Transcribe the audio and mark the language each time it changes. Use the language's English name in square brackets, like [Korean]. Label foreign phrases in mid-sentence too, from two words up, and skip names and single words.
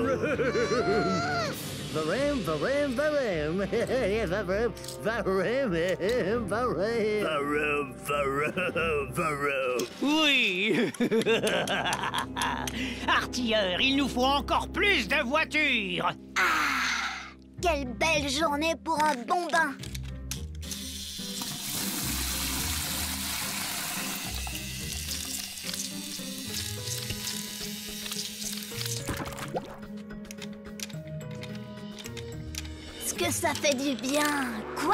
[Tamil] Varum, varum, varum. Varum, varum, varum. Varum, varum, varum. [French] Oui. Artilleur, il nous faut encore plus de voitures. Quelle belle journée pour un bon bain. Que ça fait du bien. Quoi?